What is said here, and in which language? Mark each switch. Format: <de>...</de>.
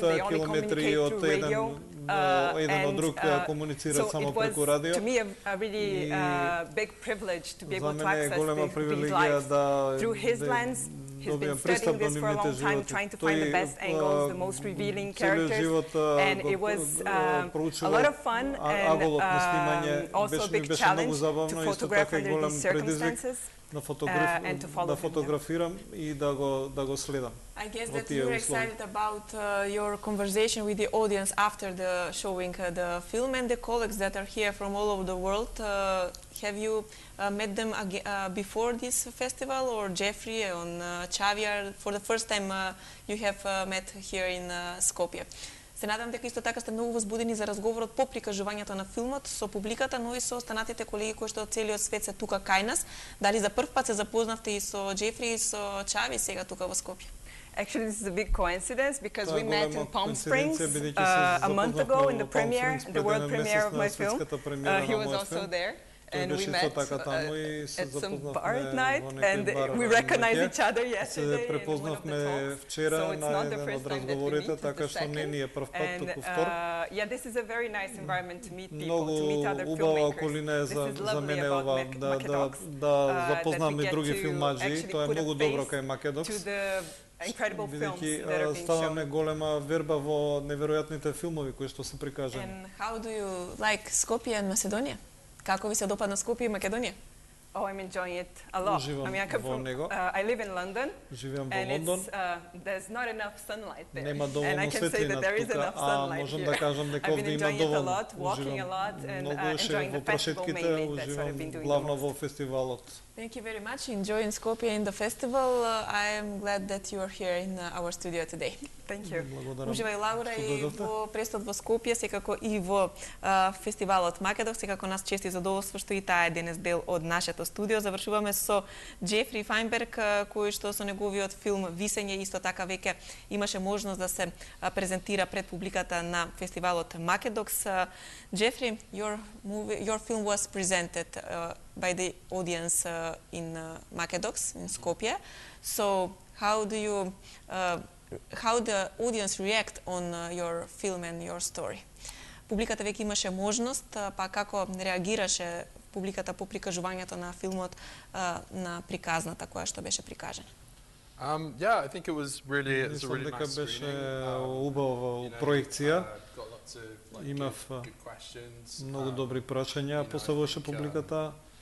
<en>They only communicate through radio. And so it was, to me, a really big privilege to be able to access these lives. Through his lens, he's been studying this for a long time, trying to find the best angles, the most revealing characters. And it was a lot of fun and also a big challenge to photograph under these circumstances.</en> <mk>Да фотографирам и да го следам.</mk> <en>I guess that you're excited about your conversation with the audience after the showing the film, and the colleagues that are here from all over the world. Have you met them before this festival, or Jeffrey and Xavier for the first time you have met here in Skopje?</en> <mk>Се надам дека исто така сте многу возбудени за разговорот по прикажувањето на филмот со публиката, но и со останатите колеги кои што од целиот свет се тука кај нас. Дали за прв пат се запознавте и со Джефри и со Чави сега тука во Скопје?</mk> <en>Actually, this is a big coincidence because we met in Palm Springs a month ago in the premiere, the world premiere of my film. He was also there. and we met at some bar at night, and we recognized each other yesterday in one of the talks. So it's not the first time that we meet, it's the second. And yeah, this is a very nice environment to meet people, to meet other filmmakers. This is lovely about Makedox, that we get to actually put a face to the incredible films that are being</en> <mk>ставаме голема верба во неверојатните филмови кои што се прикажани.</mk> <en>And how do you like Skopje and Macedonia?</en> <mk>Како ви се допадна Скопје и Македонија?</mk> <en>Oh, I'm enjoying it a lot. I mean, I live in London, and there's not enough sunlight there. And I can say that there is enough sunlight here. I've been enjoying it a lot, walking a lot, and enjoying the festival mainly. That's what I've been doing the most. Thank you very much. Enjoying Skopje in the festival. I am glad that you are here in our studio today. Thank you.</en> <mk>Уживај, Лаура, и во престот во Скопје, секако и во фестивалот Македокс, секако нас чести задоволство што и таа е денес дел од нашето студио. Завршуваме со Джефри Фајнберг, кој што со неговиот филм Висење исто така веќе имаше можност да се презентира пред публиката на фестивалот Македокс.</mk> <en>Джефри, your film was presented by the audience in Makedox, in Skopje. So how the audience react on your film and your story?</en> <mk>Публиката веќе имаше можност, па како реагираше публиката по прикажувањето на филмот на приказната која што беше прикажана?</mk> <en>Yeah, I think it was really nice</en> <mk>беше убава проекција. Имав многу добри прашања, поставуваше публиката.</mk>